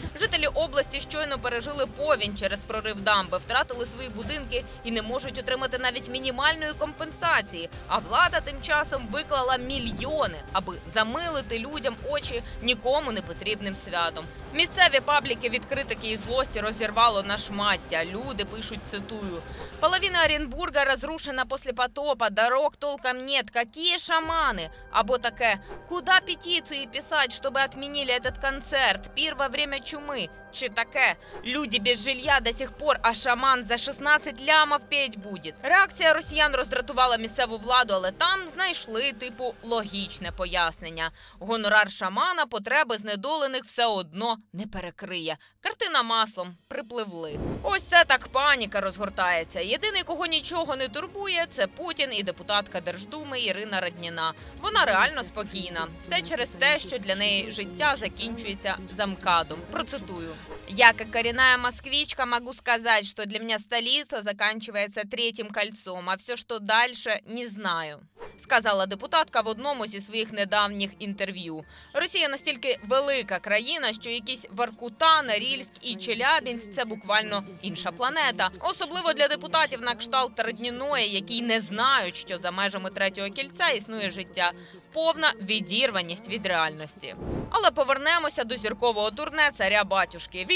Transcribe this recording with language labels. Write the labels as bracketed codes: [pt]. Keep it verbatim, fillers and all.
[uk] Жителі області щойно пережили повінь через прорив дамби, втратили свої будинки і не можуть отримати навіть мінімальної компенсації. А влада тим часом виклала мільйони, аби замилити людям очі нікому не потрібним святом. Місцеві пабліки від критики і злості розірвало на шмаття. Люди пишуть, цитую: [ru] «Половина Оренбурга разрушена после потопа, дорог толком нет, какие шаманы?» [uk] Або таке: [ru] «Куда петиции писать, чтобы отменили этот концерт? Пир во время чумы». [uk] Чи таке: [ru] «Люди без жилья до сих пор, а шаман за [uk] шістнадцять [ru] лямов петь будет». [uk] Реакція росіян роздратувала місцеву владу, але там знайшли типу логічне пояснення. Гонорар шамана потреби знедолених все одно не перекриє. Картина маслом: припливли. Ось це так паніка розгортається. Єдиний, кого нічого не турбує, це Путін і депутатка Держдуми Ірина Радніна. Вона реально спокійна. Все через те, що для неї життя закінчується за МКАДом. Процитую: [ru] «Я, как коренная москвичка, могу сказать, что для меня столица заканчивается третьим кольцом, а все, что дальше, не знаю», – [uk] сказала депутатка в одному зі своїх недавніх інтерв'ю. Росія настільки велика країна, що якісь Воркута, Норильськ і Челябінськ – це буквально інша планета. Особливо для депутатів на кшталт Родніної, які й не знають, що за межами третього кільця існує життя. Повна відірваність від реальності. Але повернемося до зіркового турне царя батюшки.